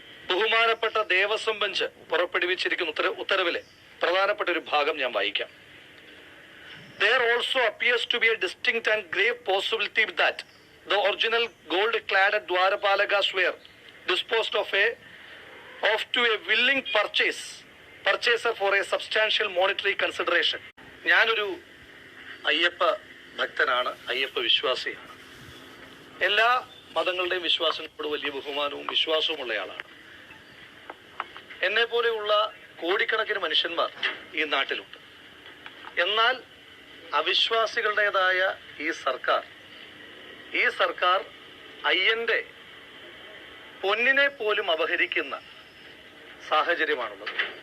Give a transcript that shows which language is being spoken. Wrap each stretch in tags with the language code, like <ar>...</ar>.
<ml>ബഹുമാനപ്പെട്ട ദേവസ്വം ബെഞ്ച് പുറപ്പെടുവിച്ചിരിക്കുന്ന ഉത്തരവിലെ പ്രധാനപ്പെട്ട ഒരു ഭാഗം ഞാൻ വായിക്കാം.</ml> <en>There also appears to be a distinct and grave possibility that the original gold-clad Dwarapalakas were disposed of to a willing purchaser for a substantial monetary consideration.</en> <ml>ഞാനൊരു അയ്യപ്പ ഭക്തനാണ്, അയ്യപ്പ വിശ്വാസിയാണ്. എല്ലാ മതങ്ങളുടെയും വിശ്വാസങ്ങളോട് വലിയ ബഹുമാനവും വിശ്വാസവും ഉള്ളയാളാണ്. എന്നെ പോലെയുള്ള കോടിക്കണക്കിന് മനുഷ്യന്മാർ ഈ നാട്ടിലുണ്ട്. എന്നാൽ അവിശ്വാസികളുടേതായ ഈ സർക്കാർ അയ്യന്റെ പൊന്നിനെ പോലും അപഹരിക്കുന്ന സാഹചര്യമാണുള്ളത്.</ml>